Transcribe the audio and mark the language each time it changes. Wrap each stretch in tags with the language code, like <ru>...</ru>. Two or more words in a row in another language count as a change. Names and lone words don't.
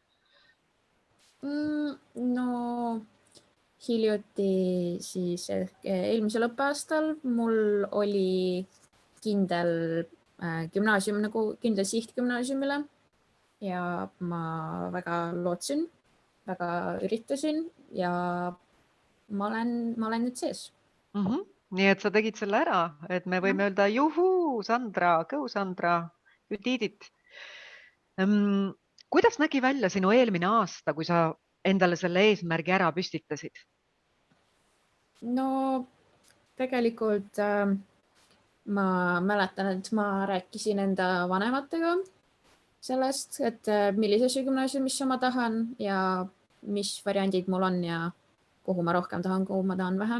<et>No hiljuti siis eelmisel õppeaastal mul oli kindel gümnaasium, nagu kindel siht gümnaasiumile ja ma väga lootsin, väga üritasin ja ma olen nüüd sees. Nii et sa tegid selle ära, et me võime öelda juhuu, Sandra,</et> <en>go Sandra, you did it.</en> <et>Kuidas nägi välja sinu eelmine aasta, kui sa endale selle eesmärgi ära püstitasid? No tegelikult ma mäletan, et ma rääkisin enda vanematega sellest, et millisesse gümnaasiumisse ma tahan ja mis variandid mul on ja kuhu ma rohkem tahan, kuhu ma tahan vähem.</et>